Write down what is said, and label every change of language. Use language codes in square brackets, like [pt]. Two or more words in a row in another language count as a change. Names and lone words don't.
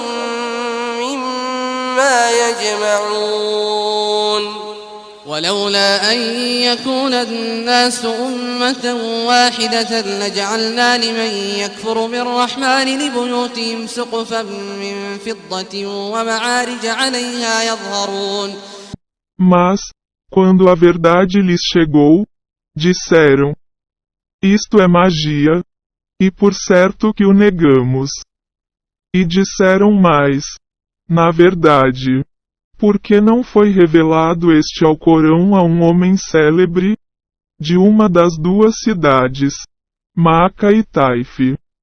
[ar] مما يجمعون ولولا أن يكون الناس أمة واحدة لجعلنا لمن يكفر بالرحمن لبيوتهم سقفا من فضة ومعارج عليها يظهرون. [pt] Mas, quando a verdade lhes chegou, disseram: isto é magia, e por certo que o negamos. E disseram mais: na verdade, por que não foi revelado este Alcorão a um homem célebre, de uma das duas cidades, Maca e Taif?